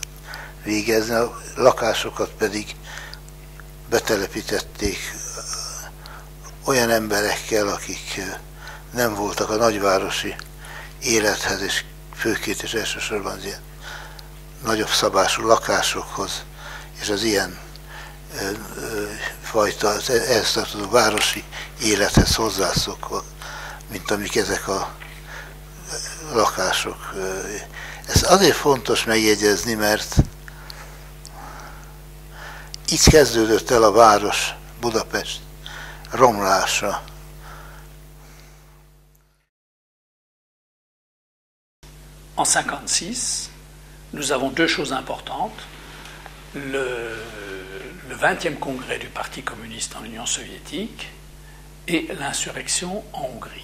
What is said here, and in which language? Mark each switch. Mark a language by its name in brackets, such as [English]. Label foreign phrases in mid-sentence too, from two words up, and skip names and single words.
[Hungarian] végezni, a lakásokat pedig betelepítették olyan emberekkel, akik nem voltak a nagyvárosi élethez, és főként és elsősorban az ilyen nagyobb szabású lakásokhoz, és az ilyen fajta ehhez tartozó városi élethez hozzászokva, mint amik ezek a lakások. Ez azért fontos megjegyezni, mert így kezdődött el a város, Budapest romlása. [French] En 1956, nous avons deux choses importantes. Le 20e congrès du Parti communiste en Union soviétique et l'insurrection en Hongrie.